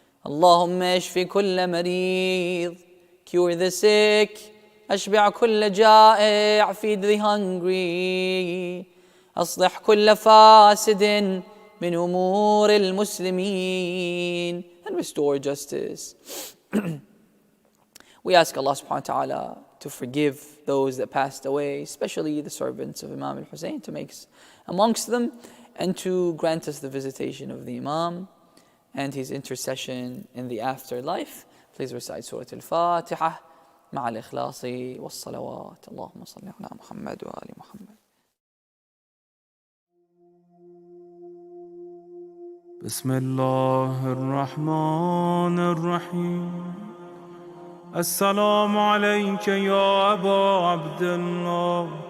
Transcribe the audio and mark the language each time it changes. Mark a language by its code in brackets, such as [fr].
[ar] اللهم اشف كل مريض, [en] cure the sick, [ar] أشبع كل جائع, [en] feed the hungry, [ar] أصلح كل فاسد من أمور المسلمين, [en] and restore justice. We ask Allah subhanahu wa ta'ala to forgive those that passed away, especially the servants of Imam al-Hussein, to make us amongst them, and to grant us the visitation of the Imam and his intercession in the afterlife. Please recite Surah Al-Fatiha [ar] مع الإخلاص والصلوات. اللهم صل على محمد وآل محمد. بسم الله الرحمن الرحيم. السلام عليك يا أبا عبد الله.